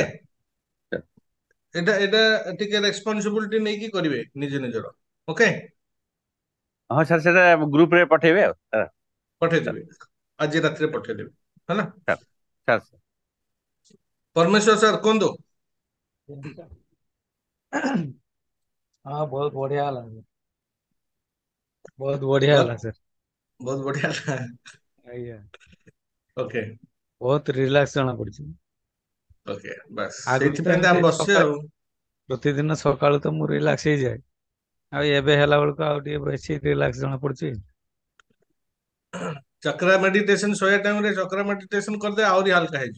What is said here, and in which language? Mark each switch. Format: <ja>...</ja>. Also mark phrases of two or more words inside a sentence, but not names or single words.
<or>ସାର୍ ସାର୍ ଏଇଟା ଏଇଟା ଟିକେ ରେସ୍ପନ୍ସିବିଲିଟି ନେଇକି କରିବେ ନିଜ ନିଜର। ଓକେ। ହଁ ସାର୍ ସେଟା ଗ୍ରୁପ ରେ ପଠେଇବେ ଆଉ ସାର୍ ପଠେଇଦେବେ, ଆଜି ରାତିରେ ପଠେଇଦେବେ, ହେଲା। ସାର୍ ସାର୍ ପରମେଶ୍ୱର ସାର୍ କୁହନ୍ତୁ।</or> <hi>हाँ बहुत बढ़िया होला बहुत बढ़िया बहुत होला सर बहुत बढ़िया।</hi> <or>ଆଜ୍ଞା ଓକେ ବହୁତ ରିଲାକ୍ସ ଜଣା ପଡୁଛି। ଓକେ, ବାସ୍ ଆଗରୁ ତ ସେଇଥିପାଇଁ ତ ଏମିତି ଆମେ ବସିଛେ ସକାଳ ଆଉ। ପ୍ରତିଦିନ ସକାଳୁ ତ ମୁଁ ରିଲାକ୍ସ ହେଇଯାଏ, ଆଉ ଏବେ ହେଲା ବେଳକୁ ଆଉ ଟିକେ ବେଶୀ ରିଲାକ୍ସ ଜଣା ପଡୁଛି। ଚକ୍ର ମେଡିଟେସନ ଶୋଇବା ଟାଇମରେ ଚକ୍ର ମେଡିଟେସନ କରିଦେ, ଆହୁରି ହାଲକା ହେଇଯିବ।</or>